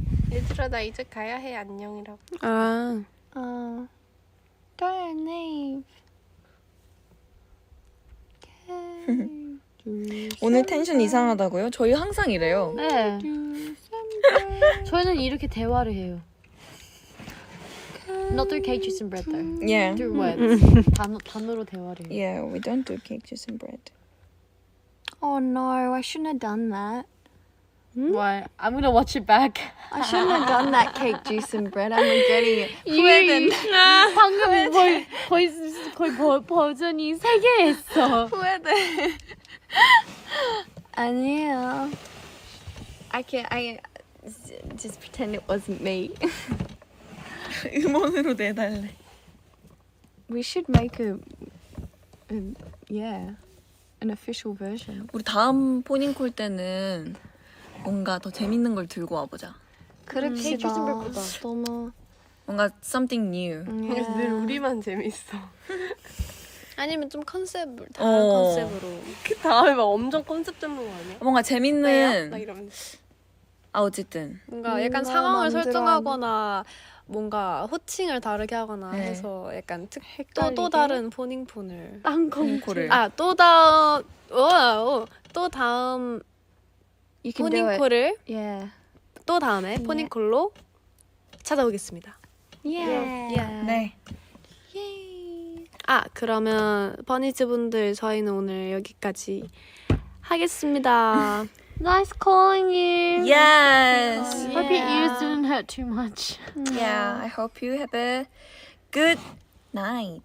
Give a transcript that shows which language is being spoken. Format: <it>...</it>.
<ko>얘들아 나 이제 가야 해. 안녕이라고. 아.</ko> <en>Don't leave.</en> <ko>오늘 텐션 이상하다고요? 저희 항상 이래요. 네. 저희는 이렇게 대화를 해요.</ko> <en>Not through cake, juice and bread though. Yeah. Through words.</en> <ko>단어로 대화를 해요.</ko> <en>Yeah, we don't do cake, juice and bread. Oh no, I shouldn't have done that. What? I'm gonna watch it back. I shouldn't have done that cake, juice and bread. I'm regretting it.</en> <ko>후회된. 방금 거의 버전이 3개 했어. 후회돼. 아니에요.</ko> <en>I just pretend it wasn't me.</en> <ko>음원으로 내달래.</ko> <en>We should make an official version.</en> <ko>우리 다음 포닝콜 때는 뭔가 더 재밌는 걸 들고 와보자. 그럽시다. 너무</ko> <en>뭔가 something new.</en> <ko>그래서 늘 우리만 재밌어. 아니면 좀 다른 컨셉으로. 그 다음에 막 엄청 컨셉 잡는 거 아니야? 뭔가 나 재밌는. 이러면서. 어쨌든. 뭔가 약간 뭔가 상황을 만들어 설정하거나 뭔가 호칭을 다르게 하거나 네. 해서 약간 헷갈리게? 또 다른 포닝폰을 포닝콜을. 또 다음</ko> <en>You can do it.</en> <ko>포닝콜을</ko> <en>Yeah.</en> <ko>또 다음에 포닝콜로 찾아오겠습니다.</ko> <en>Yeah.</en> <ko>네. 그러면 버니즈 분들 저희는 오늘 여기까지 하겠습니다.</ko> <en>Nice calling you. Yes. Hope your ears didn't hurt too much. Yeah, I hope you have a good night.</en>